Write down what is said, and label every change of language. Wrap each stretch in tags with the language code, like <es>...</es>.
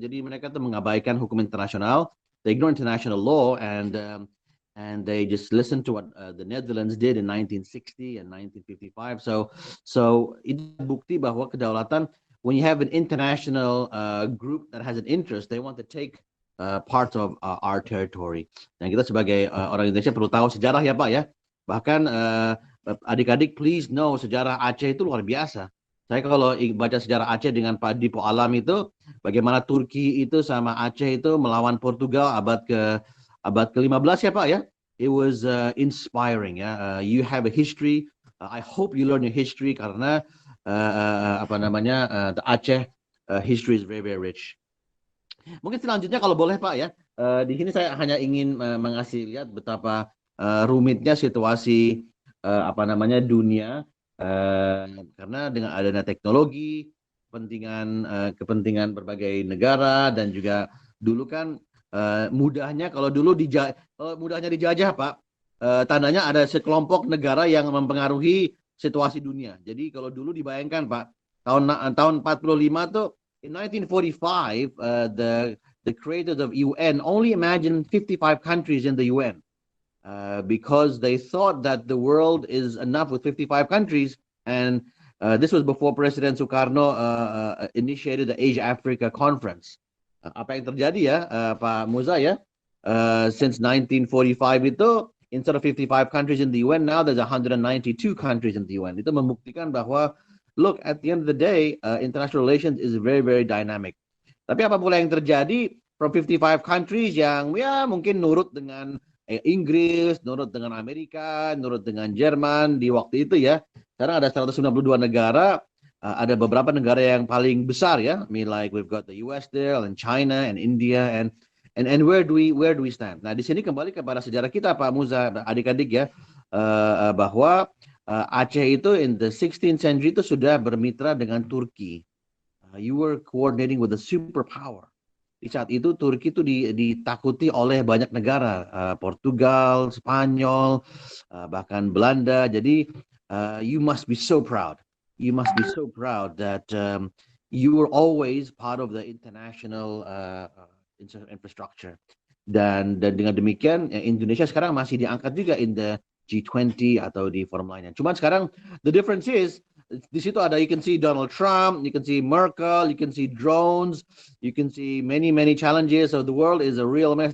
<id>Jadi mereka mengabaikan hukum internasional,</id> <en>they ignore international law, and they just listen to what the Netherlands did in 1960 and 1955. So</en> <id>itu bukti bahwa kedaulatan,</id> <en>when you have an international group that has an interest, they want to take parts of our territory.</en> <id>Dan kita sebagai orang Indonesia perlu tahu sejarah ya Pak ya. Bahkan adik-adik</id> <en>please know</en> <id>sejarah Aceh itu luar biasa. Saya kalau baca sejarah Aceh dengan Pak Dipo Alam itu, bagaimana Turki itu sama Aceh itu melawan Portugal abad ke-15 ya Pak ya.</id> <en>It was inspiring ya. You have a history. I hope you learn your history</en> <id>karena</id> <en>the Aceh history is very very rich.</en> <id>Mungkin selanjutnya kalau boleh Pak ya. Di sini saya hanya ingin mengasih lihat betapa rumitnya situasi dunia karena dengan adanya teknologi, kepentingan berbagai negara, dan juga dulu kan mudahnya kalau mudahnya dijajah Pak, tandanya ada sekelompok negara yang mempengaruhi situasi dunia. Jadi kalau dulu dibayangkan Pak, tahun 45 tuh</id> <en>in 1945 the creators of UN only imagined 55 countries in the UN. Because they thought that the world is enough with 55 countries, and this was before President Sukarno initiated the Asia-Africa Conference.</en> <id>Apa yang terjadi ya, Pak Muza ya?</id> <en>Since 1945 itu, instead of 55 countries in the UN, now there's 192 countries in the UN.</en> <id>Itu membuktikan bahwa,</id> <en>look, at the end of the day, international relations is very, very dynamic.</en> <id>Tapi apa pula yang terjadi</id> <en>from 55 countries</en> <id>yang ya mungkin nurut dengan Inggris, nurut dengan Amerika, nurut dengan Jerman di waktu itu ya. Sekarang ada 192 negara, ada beberapa negara yang paling besar ya.</id> <en>I mean like we've got the US there, and China, and India, and where do we stand?</en> <id>Nah di sini kembali kepada sejarah kita Pak Muza, adik-adik ya, bahwa Aceh itu</id> <en>in the 16th century</en> <id>itu sudah bermitra dengan Turki.</id> <en>You were coordinating with a superpower.</en> <id>Di saat itu Turki itu ditakuti oleh banyak negara, Portugal, Spanyol, bahkan Belanda.</id> <en>Jadi you must be so proud. You must be so proud that you were always part of the international infrastructure.</en> <id>Dan dengan demikian Indonesia sekarang masih diangkat juga</id> <en>in the G20</en> <id>atau di forum lainnya. Cuman sekarang</id> <en>the difference is</en> <id>di situ ada,</id> <en>you can see Donald Trump, you can see Merkel, you can see drones, you can see many challenges. So the world is a real mess.</en>